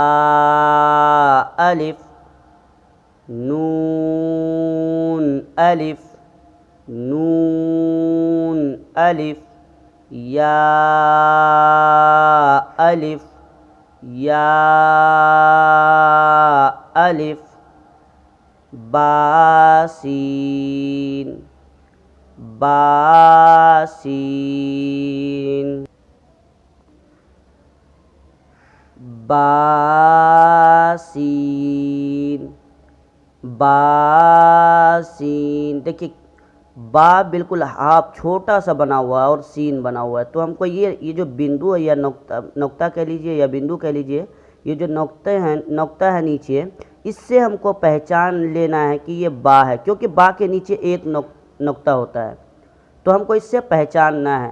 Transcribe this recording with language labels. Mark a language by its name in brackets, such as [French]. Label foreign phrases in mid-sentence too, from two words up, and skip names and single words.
[Urdu] الف، نون الف، نون الف، یا الف، یا الف، با سین، با سین، با سین، با سین۔ دیکھیے با بالکل ہاف چھوٹا سا بنا ہوا ہے اور سین بنا ہوا ہے، تو ہم کو یہ جو بندو ہے یا نقطہ کہہ لیجئے یا بندو کہہ لیجئے، یہ جو نقطہ ہے نیچے، اس سے ہم کو پہچان لینا ہے کہ یہ با ہے، کیونکہ با کے نیچے ایک نقطہ ہوتا ہے، تو ہم کو اس سے پہچاننا ہے۔